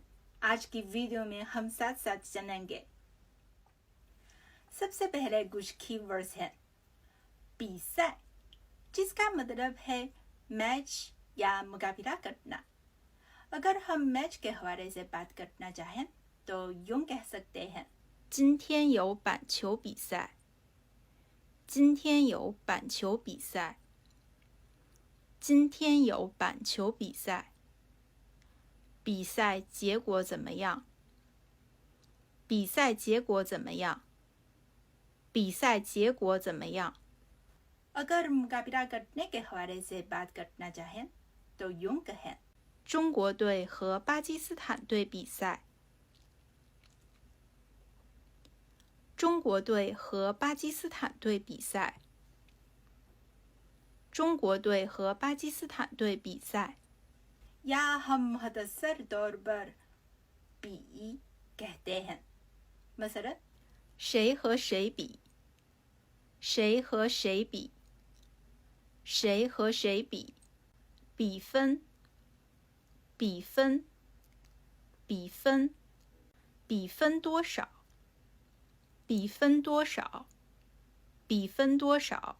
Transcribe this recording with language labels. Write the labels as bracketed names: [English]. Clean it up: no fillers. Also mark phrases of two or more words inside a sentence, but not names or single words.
[Urdu] آج کی ویڈیو میں ہم ساتھ ساتھ جانیں گے۔ سب سے پہلے کچھ کی ورڈز ہیں. بیسائی، جس کا مطلب ہے میچ یا مقابلہ کرنا. اگر ہم میچ کے حوالے سے بات کرنا چاہیں تو یوں کہہ سکتے ہیں, [Chinese] 今天有板球比赛。今天有板球比赛。今天有板球比赛。比赛结果怎么样？比赛结果怎么样？比赛结果怎么样？ [Urdu] اگر مقابلہ کرنے کے حوالے سے بات کرنا چاہیں تو یوں کہیں, [Chinese] 中国队和巴基斯坦队比赛。中国队和巴基斯坦队比赛。中国队和巴基斯坦队比赛。 [Urdu] یا ہم مختصر طور پر بی کہتے ہیں. मसलन, [Chinese] 谁和谁比？谁和谁比？谁和谁比？比分，比分，比分，比分多少？比分多少？比分多少？